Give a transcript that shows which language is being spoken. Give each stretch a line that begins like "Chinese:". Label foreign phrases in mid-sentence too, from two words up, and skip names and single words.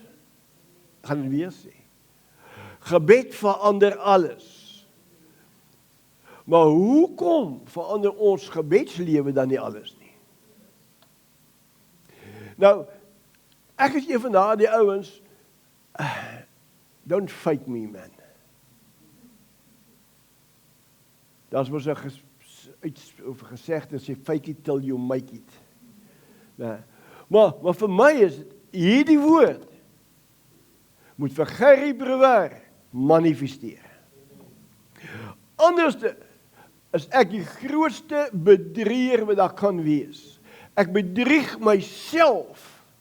Afrikaans: Ek gaan dit weer sê. Gebed verander alles. Maar hoekom verander ons gebedslewe dan nie alles nie? Nou, ek is een van daardie ouens,
English: don't fake me, man.
Afrikaans: Daar's mos 'n gesegde, sê
English: fake it till you make it.
Afrikaans: Nou, maar vir my is hierdie woord moet vir Gerry Brewer manifesteer. Anders is ek die grootste bedrieger wat daar kan wees. Ek bedrieg myself.